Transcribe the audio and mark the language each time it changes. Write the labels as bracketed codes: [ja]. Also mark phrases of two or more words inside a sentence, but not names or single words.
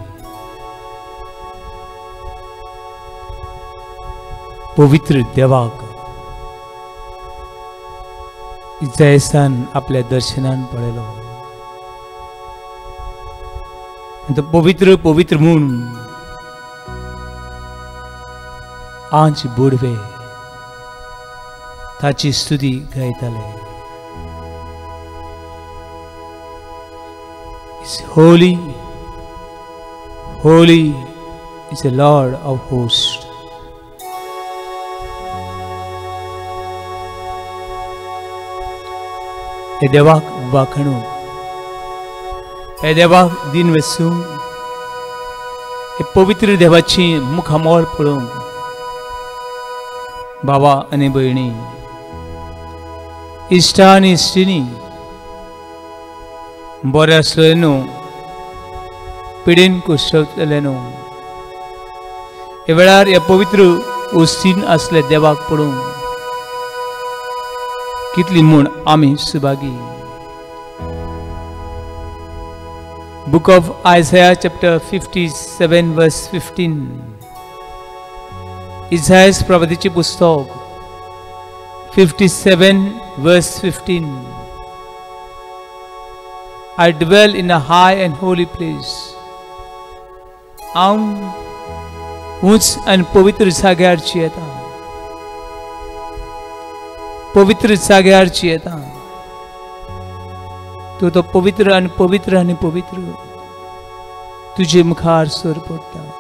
[kok] पवित्र देवाक इस्रायेलान आपल्या दर्शनान पळयलो. तो पवित्र पवित्र म्हूण आंच बुडवे ताची स्तुती गायताले. [en] Holy, holy is the Lord of hosts. [kok] हे देवाक वाखणूक, हे देवाक दिन वेसूंक, हे पवित्र देवाची मुखामोळ पळोवंक बाबा आनी भयणी, इश्टा आनी इश्टिणी बरें आसलें न्हू, पिडीन कुशवतले न्हू. हे वेळार ह्या पवित्र उस्तीन असले देवाक पळोवंक कितली म्हूण आमी सुभागी. [en] Book of Isaiah, chapter 57, verse 15. [kok] इसायास प्रवादीचे पुस्तक 57, [en] verse 15. I dwell in a high and holy place. [kok] हांव उंच आनी पवित्र जाग्यारची येता. पवित्र जाग्यारची येता. तूं तो पवित्र आनी पवित्र आनी पवित्र तुजे मुखार सर पडटा.